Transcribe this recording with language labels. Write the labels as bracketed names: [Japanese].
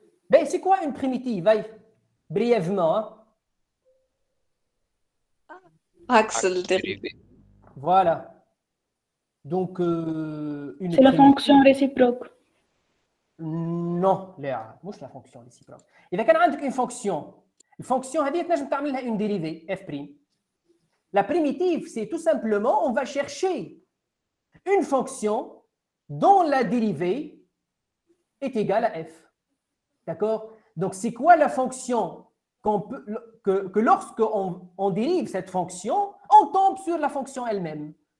[French] Ben, c'est quoi une primitive? Allez, brièvement. Hein? Axe le dérivé. Voilà. Donc, C'est la fonction réciproque. Non, Léa, [Arabic] مش [French] la fonction réciproque. [Arabic] إذا كان عندك une fonction, الفونكسيون هذه تنجم تعمل لها [French] une dérivée f prime. La primitive, c'est tout simplement, on va chercher une fonction dont la dérivée est égale à f. D'accord? Donc, c'est quoi la fonction que lorsqu'on dérive cette fonction, on tombe sur la fonction elle-même.